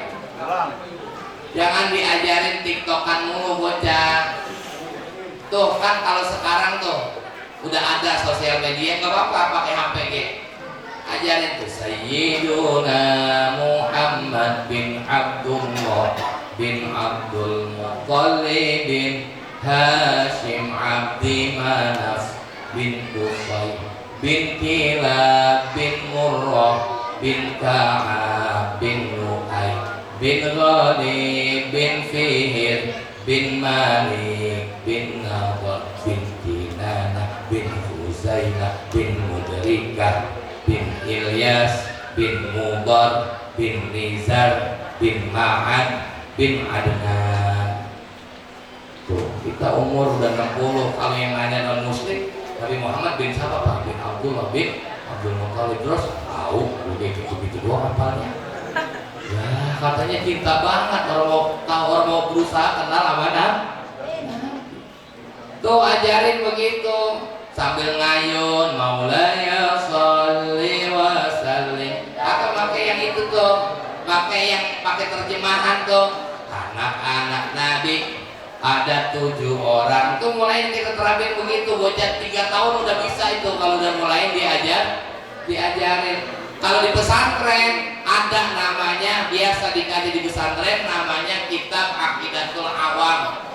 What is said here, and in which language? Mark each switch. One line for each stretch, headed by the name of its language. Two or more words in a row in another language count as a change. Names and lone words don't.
Indonesian: Jangan diajarin tiktokan mulu bocah. Tuh kan kalau sekarang tuh udah ada sosial media, nggak apa-apa pakai HP gitu. Ajarin tuh Sayyiduna Muhammad bin Abdullah bin Abdul Muttalib bin Hashim Abdi Manaf bin Qusay bin Kilab bin Murrah bin Ka'ab bin Lu'ay bin Ghalib bin Fihr bin Malik bin Nadar bin Kinana bin Huzainah bin Mudrikah bin Ilyas bin Mudar bin Nizar bin Ma'ad bin Adnan. Tuh, kita umur udah 60. Kalau yang nanya non muslim, Nabi Muhammad bin siapa Pak? Bin Abdullah bin Abdul Muttalib. Terus tahu begitu doang apalnya. Ya katanya cinta banget, orang mau berusaha kenal sama Nabi. Tuh ajarin begitu sambil ngayun
Arabic: مولاي صل وسلم.
Indonesian: Atau pakai yang itu tuh, pakai terjemahan tuh. Anak-anak Nabi ada 7 orang. Tuh mulai kita terapin begitu. Bocah 3 tahun udah bisa itu kalau udah mulai diajarin. Kalau di pesantren ada namanya, biasa dikaji di pesantren, namanya kitab Aqidatul Awam.